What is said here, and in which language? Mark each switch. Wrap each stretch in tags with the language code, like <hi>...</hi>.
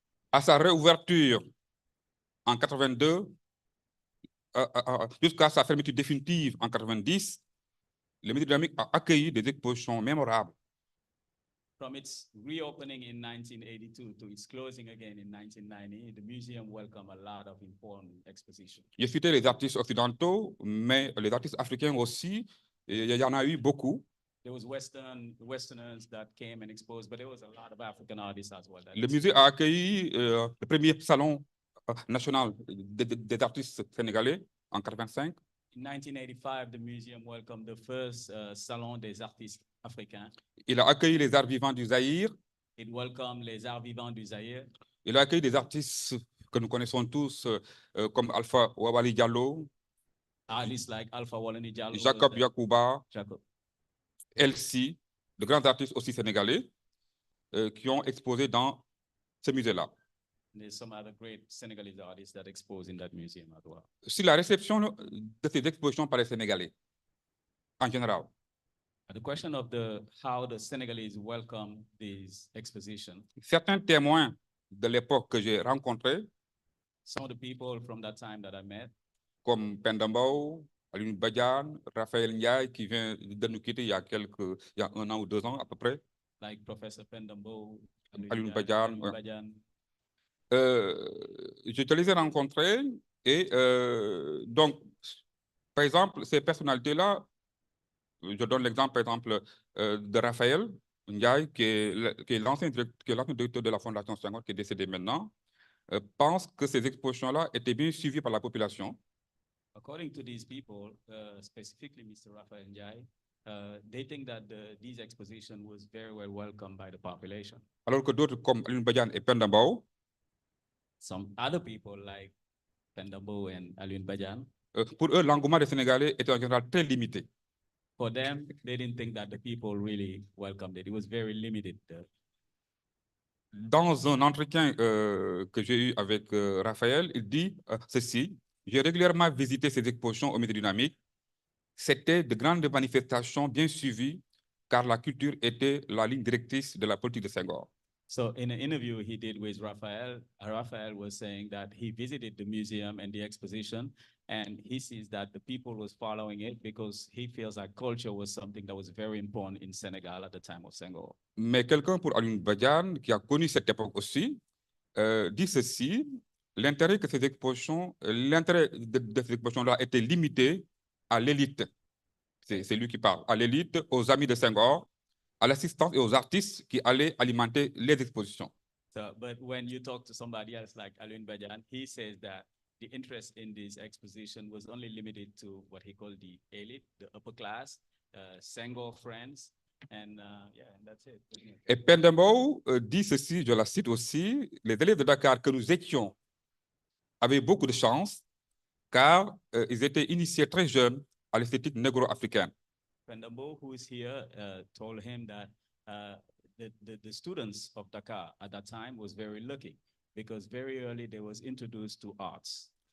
<fr>À sa réouverture en 82, jusqu'à sa fermeture définitive en 90, le musée dynamique a accueilli des expositions mémorables.</fr> <en>From its reopening in 1982 to its closing again in 1990, the museum welcomed a lot of important expositions.</en> <fr>J'ai cité les artistes occidentaux, mais les artistes africains aussi, il y en a eu beaucoup.</fr> <en>There was Westerners that came and exposed, but there was a lot of African artists as well.</en> <fr>Le musée a accueilli le premier salon national des artistes sénégalais en 85.</fr> <en>In 1985, the museum welcomed the first Salon des artistes africains.</en> <fr>Il a accueilli les arts vivants du Zaïre.</fr> <en>It welcomed les arts vivants du Zaïre.</en> <fr>Il a accueilli des artistes que nous connaissons tous, comme Alpha Wawali Diallo,</fr> <en>Artists like Alpha Wawali Diallo,</en> <fr>Jacob Yakuba,</fr> <en>Jacob.</en> <fr>Elle, de grands artistes aussi sénégalais qui ont exposé dans ce musée-là.</fr> <en>There's some other great Senegalese artists that expose in that museum as well.</en> <fr>Sur la réception de ces expositions par les Sénégalais, en général.</fr> <en>The question of how the Senegalese welcome these expositions.</en> <fr>Certains témoins de l'époque que j'ai rencontrés,</fr> <en>some of the people from that time that I met,</en> <fr>comme Pendambao, Alioune Badiane, Raphaël Ndiaye, qui vient de nous quitter il y a 1 an ou 2 ans à peu près.</fr> <en>Like Professor Pendambao, Alioune Badiane.</en> <fr>Je te les ai rencontrés et donc, par exemple, ces personnalités-là, je donne l'exemple, par exemple, de Raphaël Ndiaye, qui est l'ancien directeur de la Fondation Senghor, qui est décédé maintenant, pense que ces expositions-là étaient bien suivies par la population.</fr> <en>According to these people, specifically Mr. Raphaël Ndiaye, they think that these expositions was very well welcomed by the population.</en> <fr>Alors que d'autres, comme Alioune Badiane et Pendambao,</fr> <en>some other people like Pendambao and Alioune Badiane,</en> <fr>pour eux, l'engouement des Sénégalais était en général très limité.</fr> <en>For them, they didn't think that the people really welcomed it. It was very limited.</en> <fr>Dans un entretien que j'ai eu avec Raphaël, il dit ceci: j'ai régulièrement visité ces expositions au musée dynamique. C'était de grandes manifestations bien suivies, car la culture était la ligne directrice de la politique de Senghor.</fr> <en>So in an interview he did with Raphaël, Raphaël was saying that he visited the museum and the exposition, and he sees that the people was following it because he feels like culture was something that was very important in Senegal at the time of Senghor.</en> <fr>Mais quelqu'un pour Alioune Badiane, qui a connu cette époque aussi, dit ceci: l'intérêt de ces expositions-là était limité à l'élite. C'est lui qui parle, à l'élite, aux amis de Senghor, à l'assistance et aux artistes qui allaient alimenter les expositions.</fr> <en>So, but when you talk to somebody else like Alioune Badiane, he says that the interest in this exposition was only limited to what he called the elite, the upper class, Senghor friends, and that's it.</en> <fr>Et Pendambao dit ceci, je la cite aussi: les élèves de Dakar que nous étions avaient beaucoup de chance, car ils étaient initiés très jeunes à l'esthétique négro-africaine.</fr> <en>Pendambao, who is here, told him that the students of Dakar at that time was very lucky because very early they was introduced to arts.</en>